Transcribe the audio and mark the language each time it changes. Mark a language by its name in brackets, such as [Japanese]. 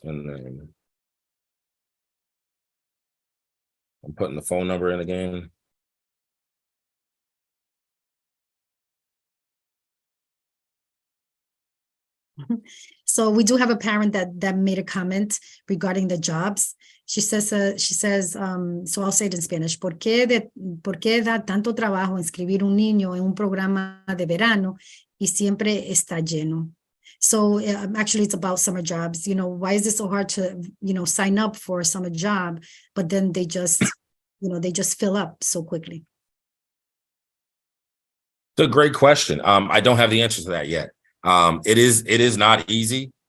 [English] And then I'm putting the phone number in again. So we do have a parent that made a comment regarding the jobs. She says, so I'll say it in Spanish. [Spanish] ¿Por qué da tanto trabajo inscribir un niño en un programa de verano y siempre está lleno? [English] So actually it's about summer jobs. Why is it so hard to, sign up for a summer job, but then they just, they just fill up so quickly? It's a great question. I don't have the answer to that yet. It is not easy.